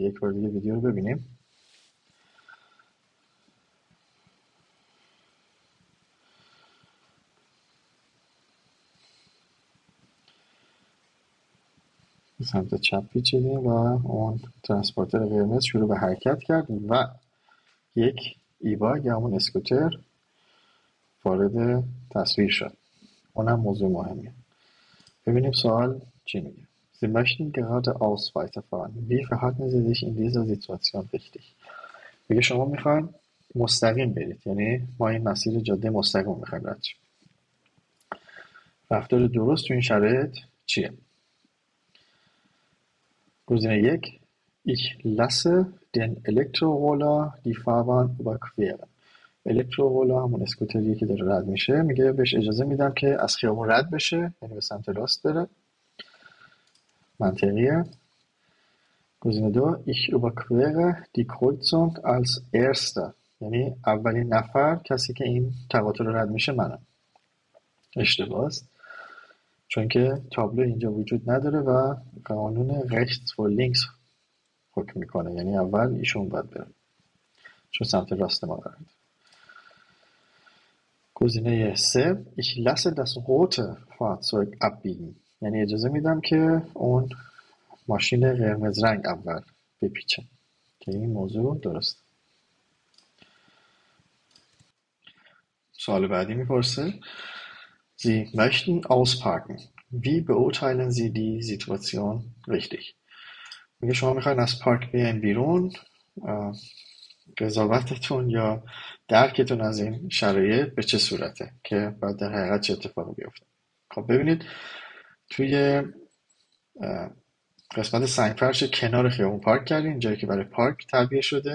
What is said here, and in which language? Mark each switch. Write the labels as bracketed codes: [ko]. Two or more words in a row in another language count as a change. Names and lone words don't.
[fa] یک بار دیگه ویدیو رو ببینیم. به سمت چپ پیچیدیم و اون ترانسپورتر قرمز شروع به حرکت کرد و یک ایباگ یا همون اسکوتر وارد تصویر شد. اونم موضوع مهمیه. ببینیم سوال چی میگه. [de] Sie möchten geradeaus weiterfahren. Wie verhalten Sie sich in dieser Situation richtig؟ [fa] میگه شما میخواین مستقیم برید، یعنی ما این مسیر جاده مستقیم میخوایم رد شیم. رفتار درست تو این شرایط چیه؟ [de] گزینه 1 Ich lasse den Elektroroller die Fahrbahn überqueren. الکترورولر همون اسکوتریه که داره رد میشه، میگه بهش اجازه میدم که از خیابون رد بشه، یعنی به سمت راست بره. [fa] منطقیه. گزینه 2 [de] Ich überquere die Kreuzung als erster، [fa] یعنی اولین نفر کسی که این تقاطع رو رد میشه منم. اشتباه است، چون که تابلو اینجا وجود نداره و قانون rechts و links حکم میکنه، یعنی اول ایشون باید بره چون سمت راست ما قراره. گزینه سه [de] ich lasse das rote Fahrzeug abbiegen. [fa] یعنی اجازه میدم که اون ماشین قرمز رنگ اول بپیچه که این موضوع درست. سوال بعدی میپرسه [de] Sie möchten ausparken. Wie beurteilen Sie die Situation richtig? [fa] میگه شما میخواین از پارک بیاین بیرون، قضاوتتون یا درکتون از این شرایط به چه صورته که باید در حقیقت چه اتفاقی بیفته. خب ببینید توی قسمت سنگفرش کنار خیابون پارک کردیم، جایی که برای پارک تعبیه شده.